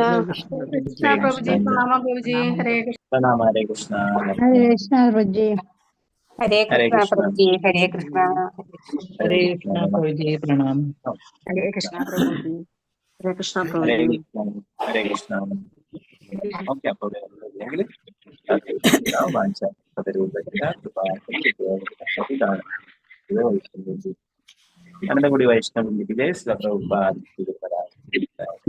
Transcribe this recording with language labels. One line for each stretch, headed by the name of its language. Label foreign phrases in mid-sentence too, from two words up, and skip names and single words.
Hindi: कृष्ण प्रभु जी, प्रणाम प्रभु जी। हरे कृष्ण। प्रणाम। हरे कृष्ण। हरे कृष्ण प्रभु जी। हरे हरे कृष्णा कृष्ण। प्रभु जी, हरे कृष्णा। हरे कृष्ण प्रभु जी प्रणाम। हरे कृष्णा प्रभु जी, हरे कृष्णा प्रभु हरे जी। कृष्ण। हरे कृष्ण.
Malayalam: ഓക്കെ, അപ്പൊ വേറൊന്നുമില്ലെങ്കിൽ വാങ്ങിച്ച അനന്തകുടി വൈഷ്ണവിന്റെ ജയ, ശ്രീ പ്രഭുപാദ്.